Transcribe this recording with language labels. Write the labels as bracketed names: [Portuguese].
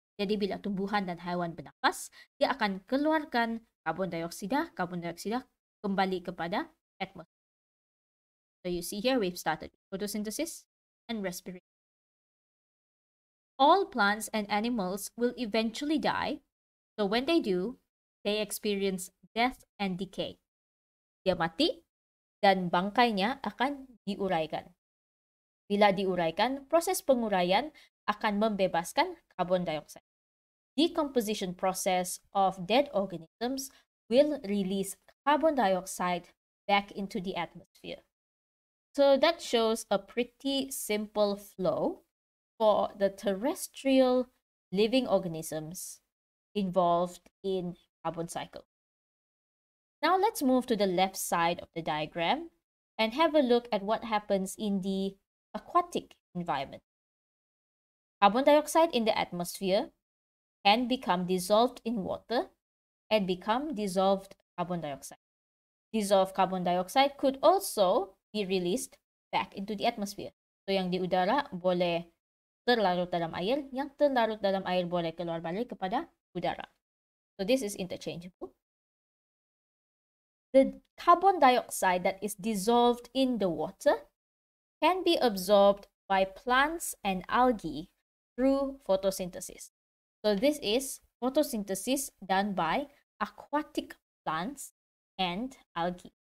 [Malay] Jadi bila tumbuhan dan haiwan bernafas, dia akan keluarkan karbon dioksida kembali kepada atmosphere. [English] So you see here we've started photosynthesis and respiration. All plants and animals will eventually die. So when they do, they experience death and decay. [Malay] Dia mati dan bangkainya akan diuraikan. Bila diuraikan, proses penguraian akan membebaskan carbon dioxide. [English] Decomposition process of dead organisms will release carbon dioxide back into the atmosphere. So that shows a pretty simple flow for the terrestrial living organisms involved in carbon cycle. Now let's move to the left side of the diagram and have a look at what happens in the aquatic environment. Carbon dioxide in the atmosphere can become dissolved in water and become dissolved carbon dioxide. Dissolved carbon dioxide could also be released back into the atmosphere. [Malay] So yang di udara boleh terlarut dalam air, yang terlarut dalam air boleh keluar balik kepada udara. [English] So this is interchangeable. The carbon dioxide that is dissolved in the water can be absorbed by plants and algae through photosynthesis. So this is photosynthesis done by aquatic plants and algae.